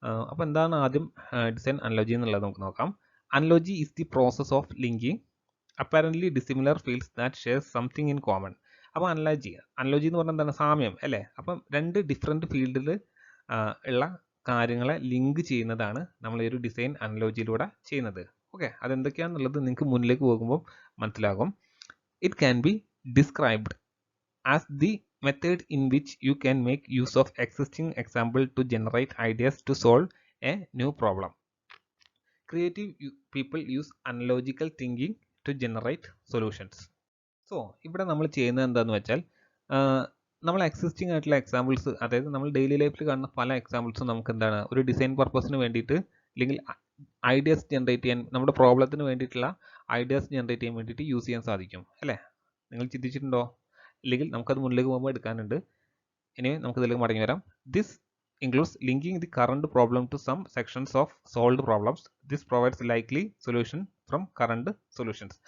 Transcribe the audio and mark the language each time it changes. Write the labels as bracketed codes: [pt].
[ml] അപ്പോൾ എന്താണ് ആദ്യം ഡിസൈൻ അനലോജി എന്നുള്ളത് നമുക്ക് നോക്കാം. [en] Analogy is the process of linking apparently dissimilar fields that share something in common. [ml] അപ്പോൾ അനലോജി എന്ന് പറഞ്ഞാൽ എന്താണ്, സാമ്യം അല്ലേ. അപ്പം രണ്ട് ഡിഫറെൻറ്റ് ഫീൽഡിൽ ഉള്ള കാര്യങ്ങളെ ലിങ്ക് ചെയ്യുന്നതാണ് നമ്മൾ ഈ ഒരു ഡിസൈൻ അനലോജിയിലൂടെ ചെയ്യുന്നത്. ഓക്കെ, അതെന്തൊക്കെയാണെന്നുള്ളത് നിങ്ങൾക്ക് മുന്നിലേക്ക് പോകുമ്പോൾ മനസ്സിലാകും. [en] It can be described as the method in which you can make use of existing example to generate ideas to solve a new problem. Creative people use analogical thinking to generate solutions. [ml] So ഇവിടെ നമ്മൾ ചെയ്യുന്നത് എന്താണെന്ന് വെച്ചാൽ നമ്മൾ existing ആയിട്ടുള്ള examples, അതായത് നമ്മൾ daily ലൈഫിൽ കാണുന്ന പല എക്സാമ്പിൾസും നമുക്ക് എന്താണ് ഒരു ഡിസൈൻ പർപ്പസിന് വേണ്ടിയിട്ട് അല്ലെങ്കിൽ ഐഡിയാസ് ജനറേറ്റ് ചെയ്യാൻ, നമ്മുടെ പ്രോബ്ലത്തിന് വേണ്ടിയിട്ടുള്ള ഐഡിയാസ് ജനറേറ്റ് ചെയ്യാൻ വേണ്ടിയിട്ട് യൂസ് ചെയ്യാൻ സാധിക്കും അല്ലേ. നിങ്ങൾ ചിന്തിച്ചിട്ടുണ്ടോ? അല്ലെങ്കിൽ നമുക്കത് മുന്നിലേക്ക് പോകുമ്പോൾ എടുക്കാനുണ്ട്. ഇനി നമുക്കിതിലേക്ക് മടങ്ങി വരാം. [en] This includes linking the current problem to some sections of solved problems. This provides likely solution from current solutions.